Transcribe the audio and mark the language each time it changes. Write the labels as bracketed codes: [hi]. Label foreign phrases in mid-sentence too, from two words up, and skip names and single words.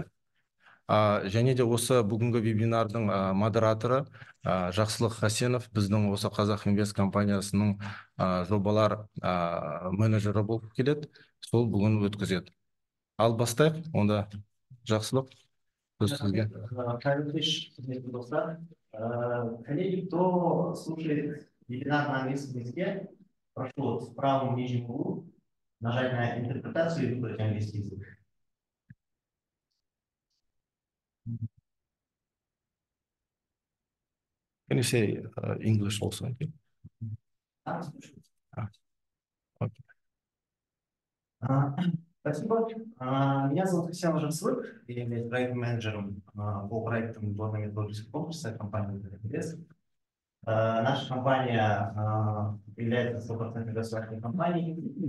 [kk] Және де осы бүгінгі вебинардың модераторы Жақсылық Хасенов, біздің осы Қазақ Инвест компаниясының жобалар менеджері болып келеді. Сол бүгін өткізеді. Ал бастайық, онда Жақсылық, сөз сізге. [ru] Коллеги, кто слушает вебинар на английском языке, прошу вот в правом нижнем углу нажать на интерпретацию и выбрать английский язык. [en] Can you say English also? Okay. [ru] Спасибо. Меня зовут Хасен Жақсылық, я являюсь проектным менеджером по проектам методического конкурса компании «Инвест». Наша компания является 100% государственной компанией.